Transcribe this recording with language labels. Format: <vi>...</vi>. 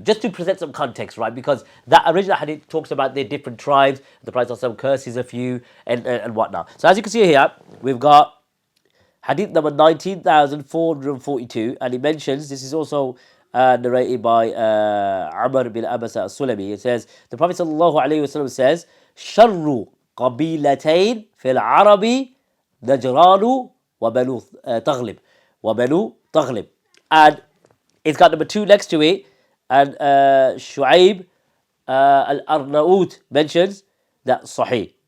<en>Just to present some context, right? Because that original hadith talks about their different tribes, the Prophet ﷺ curses a few, and whatnot. So as you can see here, we've got hadith number 19,442, and he mentions, this is also narrated by Amr bin Abasa al-Sulami. It says, the Prophet ﷺ says,</en> <ar>شَرُّ قَبِيلَتَيْن فِي الْعَرَبِ نَجْرَانُ وَبَنُو تَغْلِبْ وَبَنُو تَغْلِبْ.</ar> <en>And it's got number 2 next to it, and Shu'aib al-Arnaout mentions that Sahih.</en>